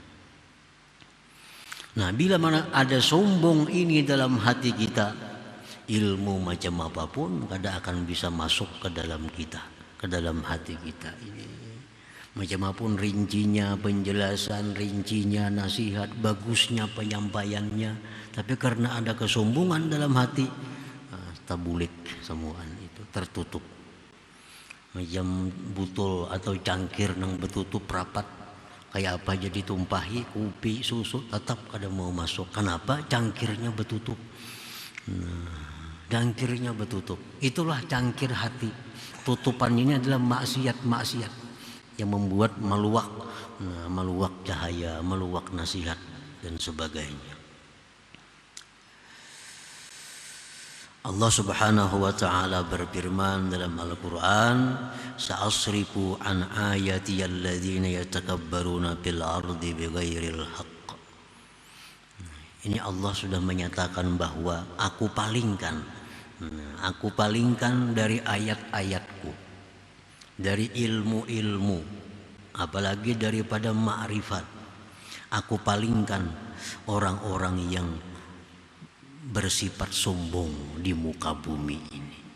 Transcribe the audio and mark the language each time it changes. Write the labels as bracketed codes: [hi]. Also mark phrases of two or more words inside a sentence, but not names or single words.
[bjn] Nah, bila mana ada sombong ini dalam hati kita, ilmu macam apapun kada akan bisa masuk ke dalam kita, ke dalam hati kita ini. [id] Macam apapun rincinya, penjelasan rincinya, nasihat, bagusnya penyampaiannya, tapi karena ada kesombongan dalam hati, [bjn] tabulik semuaan itu tertutup. Macam butul atau cangkir nang betutup rapat, kayak apa jadi tumpahi kopi susu tetap kada mau masuk. [id] Kenapa? Cangkirnya betutup. Cangkirnya betutup. Itulah cangkir hati. Tutupan ini adalah maksiat-maksiat yang membuat meluak cahaya, meluak nasihat dan sebagainya. Allah [ar] سبحانه وتعالى [id] berfirman dalam Al-Qur'an, [ar] "سأصرف عن آياتي الذين يتكبرون في الأرض بغير الحق." [id] Ini Allah sudah menyatakan bahwa aku palingkan dari ayat-ayatku, dari ilmu-ilmu, apalagi daripada ma'rifat. Aku palingkan orang-orang yang bersifat sombong di muka bumi ini.